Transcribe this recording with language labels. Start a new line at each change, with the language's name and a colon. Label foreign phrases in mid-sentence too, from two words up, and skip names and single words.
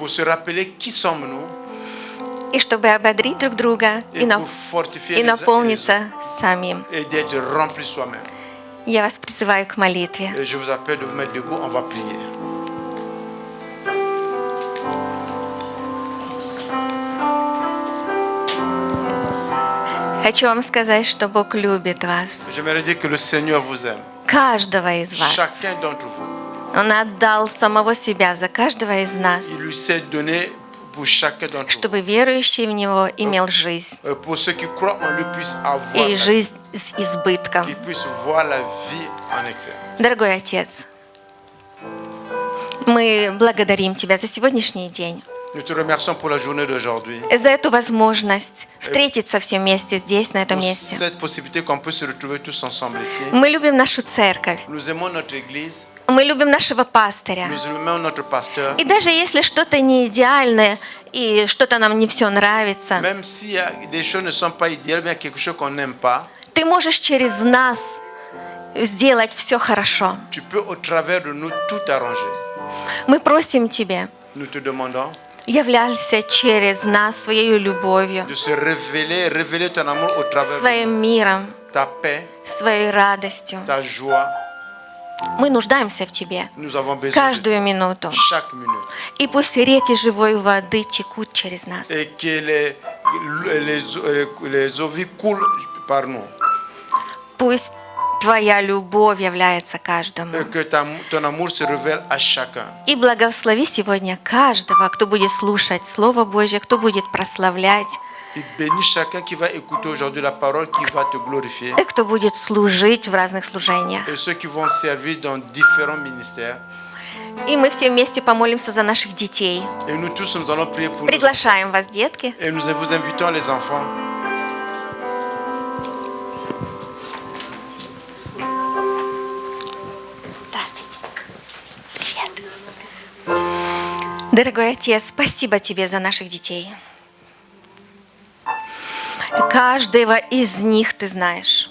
French: pour se rappeler qui sommes-nous
Russian: и чтобы ободрить друг друга
French: et pour fortifier
Russian: и
French: les uns et les autres
Russian: наполниться самим.
French: et d'être remplis soi-même.
Russian: Я вас призываю к молитве.
French: Et je vous appelle de vous mettre debout, on va prier.
Russian: Хочу вам сказать, что Бог любит вас,
French: J'aimerais dire que le Seigneur vous aime,
Russian: каждого из вас.
French: chacun d'entre vous.
Russian: Он отдал самого себя за каждого из нас,
French: Il lui s'est donné pour chacun d'entre vous.
Russian: чтобы верующий в Него имел жизнь,
French: Pour ceux qui croient en lui puissent avoir
Russian: и
French: la-
Russian: жизнь с избытком.
French: qu'ils puissent voir la vie en excès.
Russian: Дорогой Отец, мы благодарим Тебя за сегодняшний день,
French: Nous te remercions pour la journée d'aujourd'hui,
Russian: за эту возможность встретиться все вместе здесь, на этом
French: pour
Russian: месте.
French: cette possibilité qu'on peut se retrouver tous ensemble ici.
Russian: Мы любим нашу церковь,
French: Nous aimons notre église,
Russian: мы любим нашего пастыря.
French: nous aimons notre pasteur.
Russian: И даже если что-то не идеальное и что-то нам не все нравится,
French: Même si des choses ne sont pas idéales, bien quelque chose qu'on n'aime pas,
Russian: Ты можешь через нас сделать все хорошо.
French: tu peux au travers de nous tout arranger.
Russian: Мы просим Тебя,
French: Nous te demandons
Russian: являйся через нас своей любовью,
French: de se révéler ton amour au travers de
Russian: своим миром,
French: nous. Ta paix,
Russian: своей радостью.
French: ta joie.
Russian: Мы нуждаемся в Тебе
French: Nous avons besoin de
Russian: каждую минуту.
French: chaque minute.
Russian: И пусть реки живой воды текут через нас.
French: Et que les eaux vives coulent par nous.
Russian: Пусть Твоя любовь является каждому.
French: Et que ton amour se révèle à chacun.
Russian: И благослови сегодня каждого, кто будет слушать Слово Божье, кто будет прославлять,
French: Et bénis chacun qui va écouter aujourd'hui la parole, qui va te glorifier.
Russian: и кто будет служить в разных служениях.
French: Et ceux qui vont servir dans différents ministères.
Russian: И мы все вместе помолимся за наших детей.
French: Et nous tous, nous allons prier pour nous.
Russian: Приглашаем вас, детки.
French: Et nous vous invitons les enfants.
Russian: Здравствуйте. Привет. Дорогой Отец, спасибо Тебе за наших детей. Каждого из них Ты знаешь.